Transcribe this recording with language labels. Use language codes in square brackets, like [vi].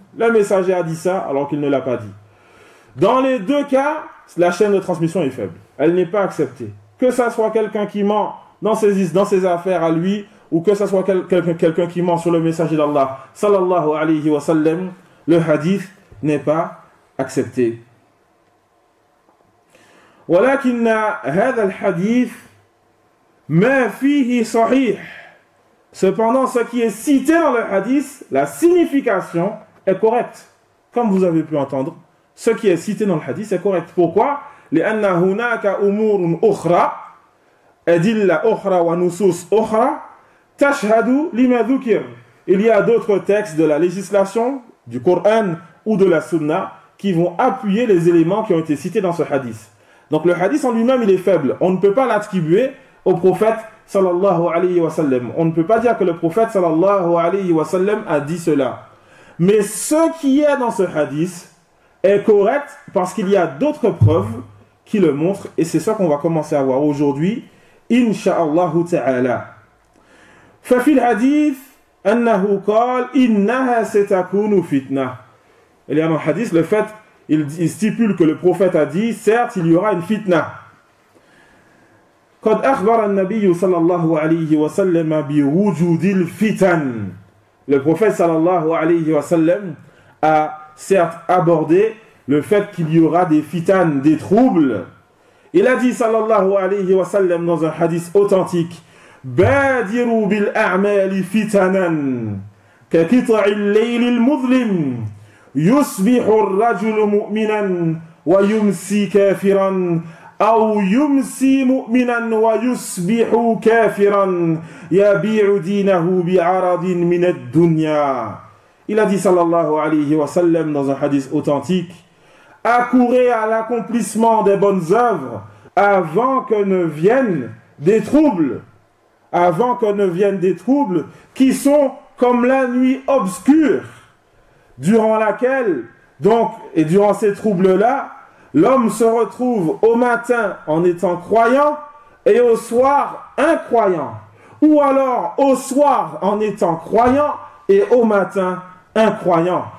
[fr] Le messager a dit ça alors qu'il ne l'a pas dit. Dans les deux cas, la chaîne de transmission est faible. Elle n'est pas acceptée. Que ça soit quelqu'un qui ment dans ses affaires à lui, ou que ça soit quelqu'un qui ment sur le messager d'Allah sallallahu alayhi wa sallam, le hadith n'est pas accepté. [ar] ولكن هذا الحديث ما فيه صحيح. [fr] Cependant, ce qui est cité dans le hadith, la signification est correcte. Comme vous avez pu entendre, ce qui est cité dans le hadith est correct. Pourquoi? [ar] لأن هناك أمور أخرى أدلة أخرى ونصوص أخرى تشهد لما ذكر. [fr] Il y a d'autres textes de la législation, du Coran ou de la Sunna qui vont appuyer les éléments qui ont été cités dans ce hadith. Donc le hadith en lui-même, il est faible. On ne peut pas l'attribuer au prophète sallallahu alayhi wa sallam. On ne peut pas dire que le prophète sallallahu alayhi wa sallam a dit cela. Mais ce qui est dans ce hadith est correct parce qu'il y a d'autres preuves qui le montrent. Et c'est ça qu'on va commencer à voir aujourd'hui, insha'Allah ta'ala. [ar] ففي الحديث أنه قال إنها ستكون فتنة. [fr] Il y a dans le hadith le fait il stipule que le prophète a dit, certes, il y aura une fitna. [ar] قد أخبر النبي صلى الله عليه وسلم بوجود الفتن. [fr] Le prophète sallallahu alayhi wa sallam a certes abordé le fait qu'il y aura des fitan, des troubles. Il a dit sallallahu alayhi wa sallam dans un hadith authentique, [ar] بادروا بالأعمال فتنا كقطع الليل المظلم يصبح الرجل مؤمنا ويمسي كافرا أو يمسي مؤمنا ويصبح كافرا يبيع دينه بعرض من الدنيا. [fr] Il a dit sallallahu alayhi wa sallam dans un hadith authentique, accourez à l'accomplissement des bonnes œuvres avant que ne viennent des troubles, avant que ne viennent des troubles qui sont comme la nuit obscure, durant laquelle, donc, et durant ces troubles-là, l'homme se retrouve au matin en étant croyant et au soir incroyant, ou alors au soir en étant croyant et au matin incroyant.